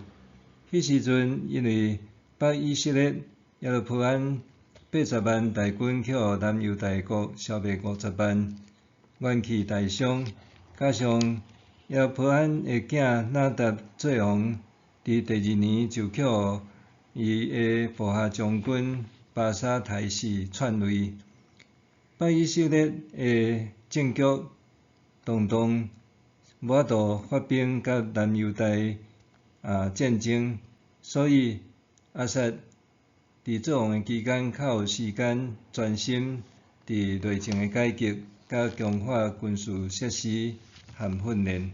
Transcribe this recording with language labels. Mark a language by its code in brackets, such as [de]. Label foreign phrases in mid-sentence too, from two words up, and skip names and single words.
[nan] 迄时阵，因为北以色列耶罗波安80万大军去互南犹大国消灭50万，元气大伤，加上耶罗波安的囝纳达做王，伫第2年就去互伊的部下将军巴沙杀死篡位。北以色列的政局动荡，无法度发兵甲南犹大战争，所以亚撒伫做王的期间，较有时间专心伫内政的改革，甲强化军事设施和训练。